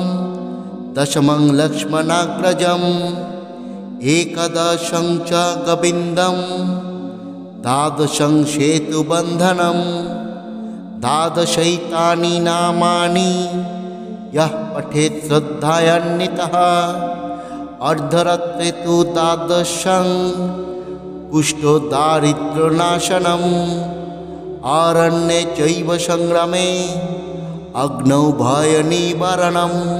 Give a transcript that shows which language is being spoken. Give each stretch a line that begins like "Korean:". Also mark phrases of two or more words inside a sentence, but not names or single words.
Sanskrit: দশমং লক্ষ্মণাগ্রজম, একাদশং চ গোবিন্দম, দ্বাদশং সেতুবন্ধনম, দ্বাদশৈতানি নামানি यः पठेत् श्रद्धयान्वितः, अर्धरात्रे तु द्वादशं कुष्ठो दारिद्र्यनाशनम्, आरण्ये चैव संग्रामे अग्नौ भयनिवारणम्,